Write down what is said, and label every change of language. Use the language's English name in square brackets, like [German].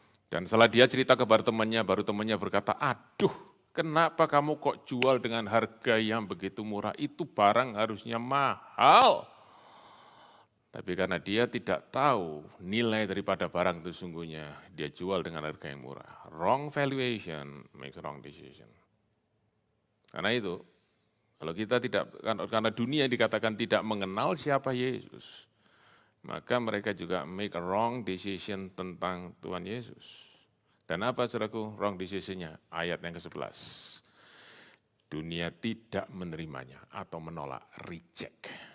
[Indonesian] Dan setelah dia cerita kepada temannya, baru temannya berkata, aduh kenapa kamu kok jual dengan harga yang begitu murah? Itu barang harusnya mahal. Tapi karena dia tidak tahu nilai daripada barang itu sungguhnya, dia jual dengan harga yang murah. [English] Wrong valuation makes wrong decision. [Indonesian] Karena itu, kalau kita karena dunia dikatakan tidak mengenal siapa Yesus, maka mereka juga [English] make a wrong decision [Indonesian] tentang Tuhan Yesus. Dan apa saudaraku wrong decision-nya? Ayat yang ke-11. Dunia tidak menerimanya atau menolak, reject.